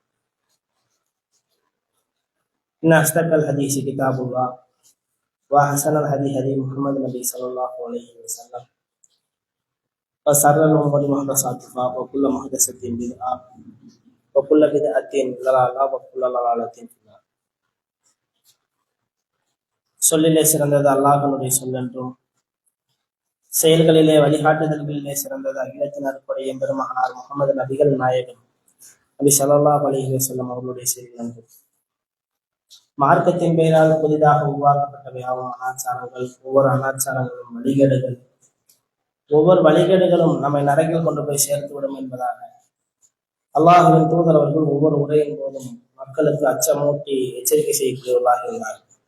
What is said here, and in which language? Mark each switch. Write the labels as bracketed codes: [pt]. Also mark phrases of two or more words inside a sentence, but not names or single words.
[ar] إن أصدق الحديث كتاب الله وأحسن الهدي هدي محمد النبي صلى الله عليه وسلم وشر الأمور محدثاتها وكل محدثة بدعة وكل بدعة ضلالة وكل ضلالة في النار. [ta] சொல்லிலே சிறந்தது அல்லாஹ்வுடைய சொல்லென்றும் செயல்களிலே வழிகாட்டுதல்களிலே சிறந்தது அகிலத்தின் அருட்கொடை எம்பெருமகனார் முகமது நபிகள் நாயகம் நபி [ar] صلى الله عليه وسلم [ta] அவர்களுடைய செய்திகள் என்றும் மார்க்கத்தின் பெயரால் புதிதாக உருவாக்கப்பட்டவையாகும் அனாச்சாரங்கள், ஒவ்வொரு அனாச்சாரங்களும் வழிகேடுகள், ஒவ்வொரு வழிகேடுகளும் நம்மை நரகில் கொண்டு போய் சேர்த்துவிடும் என்பதாக அல்லாஹ்வின் தூதர் அவர்கள் ஒவ்வொரு உரையின் போதும் மக்களுக்கு அச்சமூட்டி எச்சரிக்கை செய்யக்கூடியவர்களாக இருந்தார்கள்.